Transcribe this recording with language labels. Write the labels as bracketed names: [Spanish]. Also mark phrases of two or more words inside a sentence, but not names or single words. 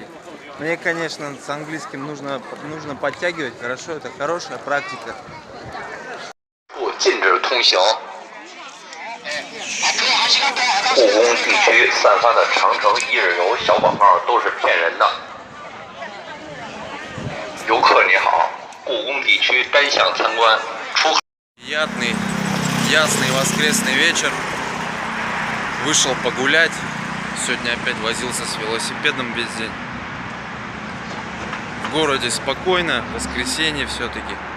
[Russian] Мне, конечно, с английским нужно подтягивать, хорошо, это хорошая практика. [Chinese] 故宫地区散发的长城一日游小广告都是骗人的。游客你好，故宫地区单项参观，出。 [Russian] Приятный, ясный воскресный вечер. Вышел погулять. Сегодня опять возился с велосипедом весь день. В городе спокойно, воскресенье все-таки.